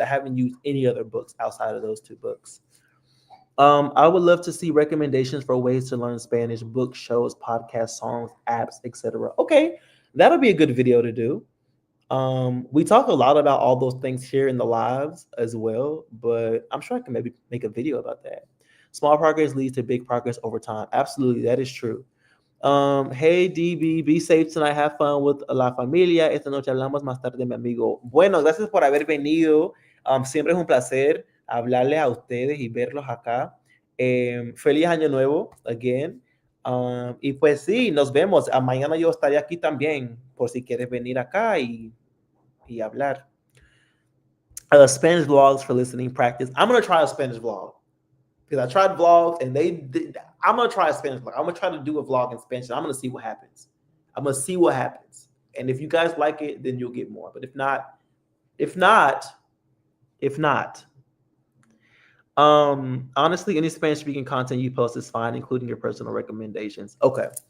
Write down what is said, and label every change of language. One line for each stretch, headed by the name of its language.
English: I haven't used any other books outside of those two books. I would love to see recommendations for ways to learn Spanish, books, shows, podcasts, songs, apps, etc. Okay, that'll be a good video to do. We talk a lot about all those things here in the lives as well, but I'm sure I can maybe make a video about that. Small progress leads to big progress over time. Absolutely, that is true. Hey DB, be safe tonight. Have fun with la familia.
Spanish: Esta noche hablamos más tarde, mi amigo. Bueno, gracias por haber venido. Siempre es un placer hablarles a ustedes y verlos acá. Feliz año nuevo, again. Y pues sí, nos vemos. Mañana yo estaré aquí también, por si quieres venir acá y hablar.
English: Spanish vlogs for listening practice. I'm gonna try a Spanish vlog because I tried vlogs and I'm gonna try a Spanish vlog. I'm gonna try to do a vlog in Spanish. I'm gonna see what happens. I'm gonna see what happens. And if you guys like it, then you'll get more. But if not, if not, if not, honestly, any Spanish speaking content you post is fine, including your personal recommendations. Okay.